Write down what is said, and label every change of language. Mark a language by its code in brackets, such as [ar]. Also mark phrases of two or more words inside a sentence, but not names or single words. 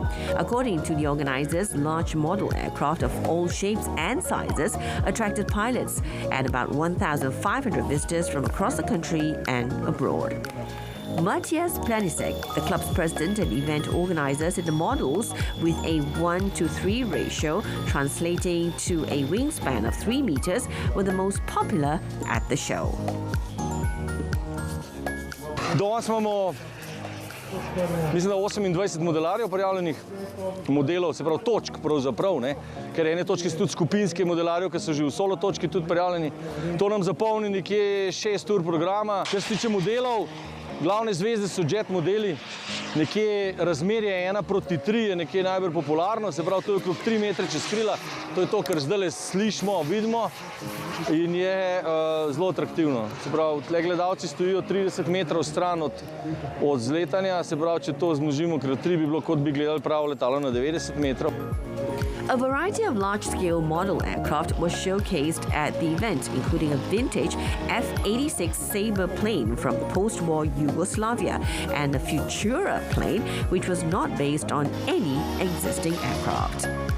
[en] According to the organizers, large model aircraft of all shapes and sizes attracted pilots and about 1,500 visitors from across the country and abroad. Matthias Planisek, the club's president and event organizer, said the models with a 1:3 ratio, translating to a wingspan of 3 meters, were the most popular at the show. [sl] Danes imamo, mislim, da 28 modelarjev prijavljenih modelov, se pravi točk pravzaprav, ne? Ker ene točke so tudi skupinske modelarjev, ki so že v solo točki tudi prijavljeni. To nam zapolni nekje 6 ur programa. Kar se tiče modelov, Glavne zvezde so jet modeli, nekje razmerje 1:3 je nekje najbolj popularno, se pravi, to je okrog 3 metre čez krila, to je to, kar zdaj slišimo, vidimo in je zelo atraktivno. Se pravi, tle gledalci stojijo 30 metrov stran od zletanja, se pravi, če to zmnožimo krat 3, bi bilo, kot bi gledali pravo letalo na 90 metrov. [en] A variety of large-scale model aircraft was showcased at the event, including a vintage F-86 Sabre plane from post-war Yugoslavia and a Futura plane, which was not based on any existing aircraft.